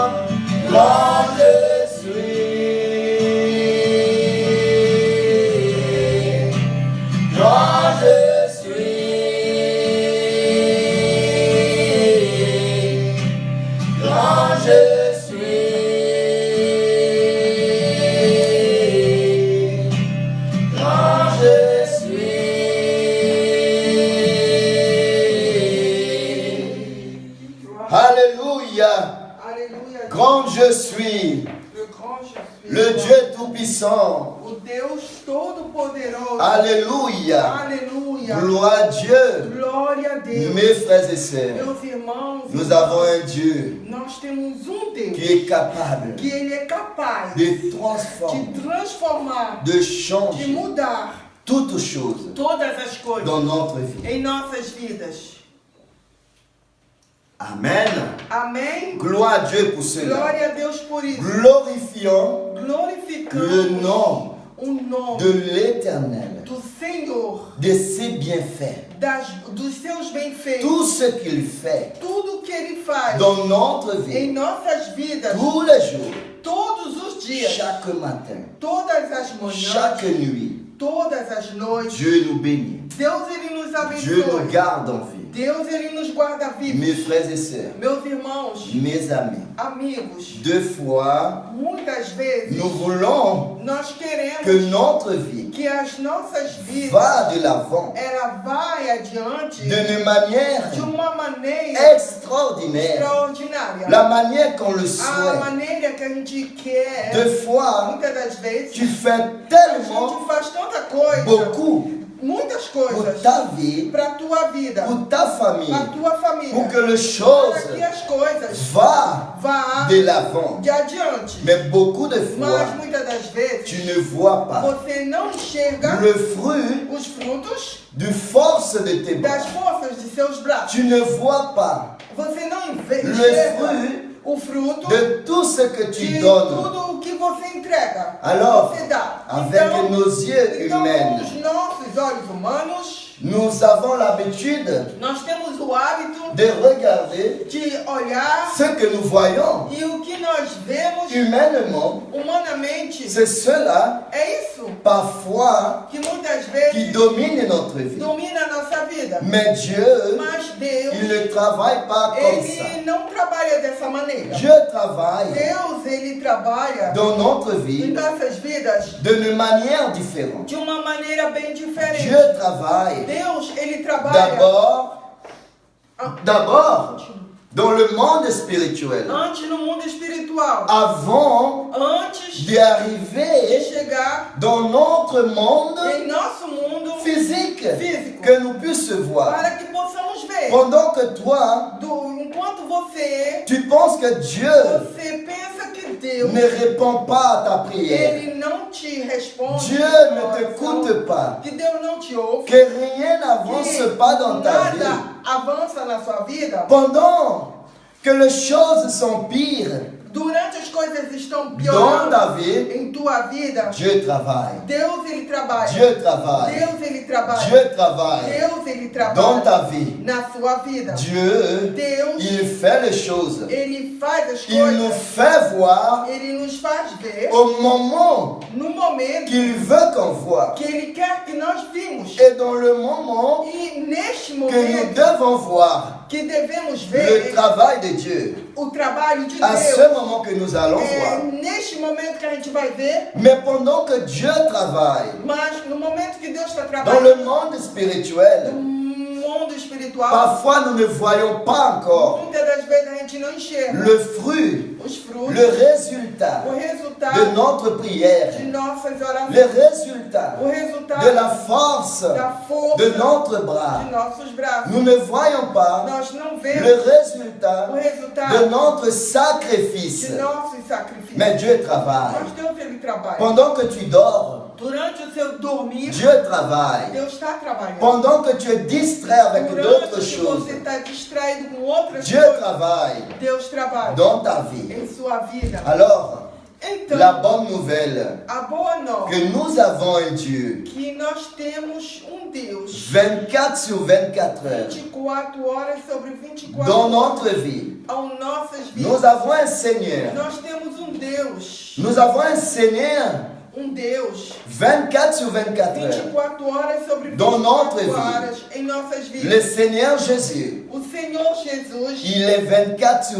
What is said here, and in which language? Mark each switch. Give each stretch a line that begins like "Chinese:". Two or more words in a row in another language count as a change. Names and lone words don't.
French: Quand je suis, quand je suis, quand je suis, quand je suis. Alléluia.
Portuguese: Aleluia.
French: Grand je suis, Le grand je suis. le Dieu tout-puissant.
Portuguese: O Deus Todo-Poderoso.
French: Alléluia.
Portuguese: Aleluia. Aleluia.
French: Gloire à Dieu.
Portuguese: Glória a Deus.
French: Mes frères et sœurs,
Portuguese: Meus irmãos,
French: nous avons un Dieu
Portuguese: nós temos Deus
French: qui est capable
Portuguese: que Ele é capaz
French: de transformer,
Portuguese: de transformar,
French: de
Portuguese: de
French: changer
Portuguese: mudar
French: toutes choses
Portuguese: todas as coisas
French: dans notre vie.
Portuguese: em nossas vidas.
French: Amen.
Portuguese: Amém?
French: Gloire à Dieu pour cela.
Portuguese: Glória a Deus por isso.
French: Glorifions le
Portuguese: Glorificamos
French: nom
Portuguese: o nome
French: de l'Éternel,
Portuguese: do Senhor,
French: de ses bienfaits,
Portuguese: dos seus bem-feitos,
French: tout ce qu'il fait
Portuguese: tudo que Ele faz
French: dans notre
Portuguese: em
French: vie,
Portuguese: nossas vidas,
French: tous les jours,
Portuguese: todos os dias,
French: chaque matin,
Portuguese: todas as manhãs,
French: chaque nuit.
Portuguese: todas as noites.
French: Dieu nous bénit.
Portuguese: Deus, Ele nos
French: Dieu nous
Portuguese: abençoe.
French: garde en vie.
Portuguese: Deus, Ele nos guarda vivos.
French: Mes frères et sœurs,
Portuguese: Meus irmãos,
French: mes amis,
Portuguese: amigos,
French: deux fois,
Portuguese: muitas vezes
French: nous voulons
Portuguese: nós queremos
French: que notre vie
Portuguese: que as nossas vidas
French: va de l'avant
Portuguese: ela vai adiante
French: d'une manière
Portuguese: de uma maneira
French: extraordinaire,
Portuguese: extraordinária.
French: la manière qu'on le
Portuguese: A
French: souhaite.
Portuguese: maneira que a gente quer,
French: Deux fois,
Portuguese: muitas das vezes,
French: tu fais
Portuguese: a gente
French: tellement
Portuguese: faz tanta coisa,
French: beaucoup
Portuguese: muitas
French: pour
Portuguese: coisas
French: ta vie,
Portuguese: para a tua vida,
French: pour ta famille,
Portuguese: para a tua família,
French: pour que les
Portuguese: para
French: choses
Portuguese: que as coisas
French: va
Portuguese: vá
French: de l'avant.
Portuguese: de adiante.
French: Mais beaucoup de fois,
Portuguese: Mas muitas das vezes
French: tu ne vois pas
Portuguese: você não enxerga
French: le fruit
Portuguese: os frutos
French: du force de tes bras.
Portuguese: das forças de seus braços.
French: Tu ne vois pas
Portuguese: Você não
French: le
Portuguese: enxerga
French: fruit
Portuguese: o fruto
French: de tout ce que tu
Portuguese: de
French: donnes.
Portuguese: tudo o que você entrega,
French: Alors,
Portuguese: você dá.
French: avec nos yeux
Portuguese: Então,
French: humains,
Portuguese: os nossos olhos humanos,
French: nous avons l'habitude
Portuguese: nós temos o hábito
French: de regarder
Portuguese: de olhar
French: ce que nous voyons
Portuguese: e o que nós vemos
French: humainement.
Portuguese: humanamente
French: C'est cela,
Portuguese: é isso
French: parfois,
Portuguese: que muitas
French: qui
Portuguese: vezes
French: domine notre vie.
Portuguese: domina a nossa vida.
French: Mais Dieu,
Portuguese: Mas Deus,
French: il ne travaille pas comme ça.
Portuguese: Ele não trabalha dessa maneira.
French: Dieu travaille
Portuguese: Deus, Ele trabalha
French: dans notre
Portuguese: em
French: vie
Portuguese: nossas vidas
French: d'une manière différente.
Portuguese: de uma maneira bem diferente.
French: Dieu travaille
Portuguese: Deus, Ele trabalha
French: d'abord dans le monde spirituel
Portuguese: antes no mundo espiritual,
French: avant
Portuguese: antes de
French: d'arriver
Portuguese: chegar
French: dans notre monde
Portuguese: em nosso mundo
French: physique
Portuguese: físico,
French: que nous puissions voir.
Portuguese: para que possamos ver.
French: Pendant que toi,
Portuguese: Enquanto você
French: tu penses que Dieu
Portuguese: pensa que Deus,
French: ne répond pas à ta prière,
Portuguese: Ele não te responde,
French: Dieu ne t'écoute pas,
Portuguese: que Deus não te ouve,
French: que rien n'avance pas dans ta vie,
Portuguese: nada avança na sua vida,
French: pendant que les choses sont pires
Portuguese: durante as coisas estão
French: dans
Portuguese: piorando
French: ta vie,
Portuguese: em tua vida,
French: Dieu travaille.
Portuguese: Deus, Ele trabalha.
French: Dieu travaille.
Portuguese: Deus, Ele trabalha.
French: Dieu travaille
Portuguese: Deus, Ele
French: dans
Portuguese: trabalha
French: ta vie.
Portuguese: na sua vida.
French: Dieu,
Portuguese: Deus,
French: il fait les choses.
Portuguese: Ele faz as
French: Il nous
Portuguese: coisas,
French: fait voir
Portuguese: Ele nos faz ver
French: au moment
Portuguese: no momento
French: qu'il veut qu'on voit
Portuguese: que Ele quer que nós vimos.
French: et dans le moment
Portuguese: E neste
French: que nous
Portuguese: momento
French: devons voir
Portuguese: que devemos
French: le
Portuguese: ver
French: travail de Dieu.
Portuguese: o trabalho de
French: À ce
Portuguese: Deus.
French: moment que nous allons
Portuguese: É
French: voir.
Portuguese: neste momento que a gente vai ver,
French: Mais pendant que Dieu travaille
Portuguese: mas no momento que Deus está
French: dans
Portuguese: trabalhando
French: le monde spirituel,
Portuguese: no mundo espiritual,
French: parfois nous ne voyons pas encore
Portuguese: muitas das vezes a gente não enxerga
French: le fruit,
Portuguese: os frutos,
French: le résultat
Portuguese: o
French: de
Portuguese: resultado
French: notre prière,
Portuguese: de nossas
French: le
Portuguese: orações,
French: résultat
Portuguese: o resultado
French: de la force
Portuguese: da força
French: de notre bras.
Portuguese: de nossos braços.
French: Nous ne voyons pas
Portuguese: Nós não
French: le
Portuguese: vemos
French: résultat
Portuguese: o
French: de
Portuguese: resultado
French: notre sacrifice.
Portuguese: de nossos sacrifícios.
French: Mais Dieu travaille.
Portuguese: Mas Deus, Ele trabalha.
French: Pendant que tu dors,
Portuguese: Durante o seu dormir,
French: Dieu travaille.
Portuguese: Deus está trabalhando.
French: Pendant que tu es distrait avec
Portuguese: Durante
French: d'autres
Portuguese: que
French: choses,
Portuguese: você está distraído com outras
French: Dieu
Portuguese: coisas,
French: travaille
Portuguese: Deus trabalha
French: dans ta vie.
Portuguese: em sua vida.
French: Alors,
Portuguese: Então,
French: la bonne nouvelle,
Portuguese: a boa nova
French: que nous avons un Dieu
Portuguese: que nós temos Deus
French: 24 sur 24 heures
Portuguese: 24 horas sobre 24
French: dans notre vie.
Portuguese: ao nossas vidas.
French: Nous avons un Seigneur.
Portuguese: Nós temos Deus,
French: Nous avons un Seigneur
Portuguese: Deus
French: 24 sur 24 heures.
Portuguese: 24 horas sobre
French: Dans
Portuguese: 24
French: notre vie.
Portuguese: horas em nossas
French: Le
Portuguese: vidas.
French: Seigneur Jésus,
Portuguese: O Senhor Jesus,
French: il est 24 sur